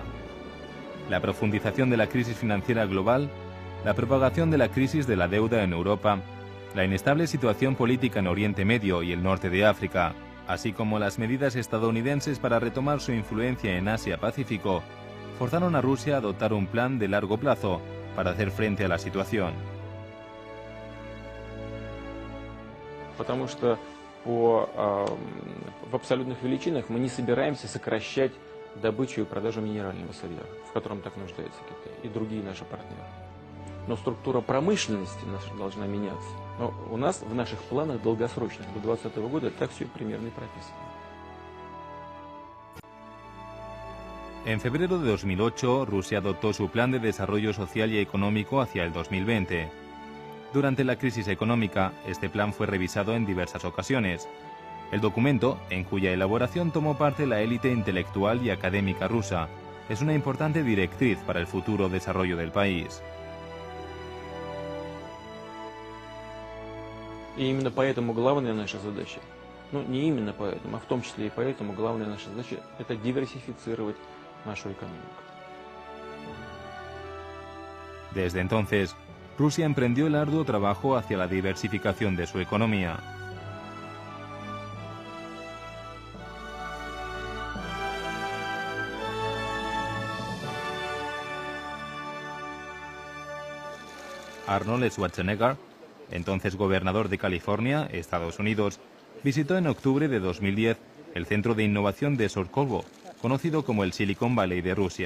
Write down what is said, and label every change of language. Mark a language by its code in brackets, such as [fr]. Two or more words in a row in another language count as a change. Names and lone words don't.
[es] La profundización de la crisis financiera global, la propagación de la crisis de la deuda en Europa, la inestable situación política en Oriente Medio y el norte de África, así como las medidas estadounidenses para retomar su influencia en Asia-Pacífico, forzaron a Rusia a adoptar un plan de largo plazo para hacer frente a la situación. [ru] Потому что в абсолютных величинах мы не собираемся сокращать добычу и продажу минерального сырья, в котором так нуждается Китай и другие наши партнеры. Но структура промышленности наша должна меняться. Но у нас в наших планах долгосрочных до 2020 года так все примерно и прописано. [es] En febrero de 2008, Rusia adoptó su plan de desarrollo social y económico hacia el 2020. Durante la crisis económica, este plan fue revisado en diversas ocasiones. El documento, en cuya elaboración tomó parte la élite intelectual y académica rusa, es una importante directriz para el futuro desarrollo del país. [ru] И именно поэтому главная наша задача, не именно поэтому, а в том числе и поэтому главная наша задача – это диверсифицировать нашу экономику. [es] Desde entonces, Rusia emprendió el arduo trabajo hacia la diversificación de su economía. Arnold Schwarzenegger, entonces gobernador de California, Estados Unidos, visitó en octubre de 2010 el centro de innovación de Skolkovo, conocido como el Silicon Valley de Rusia.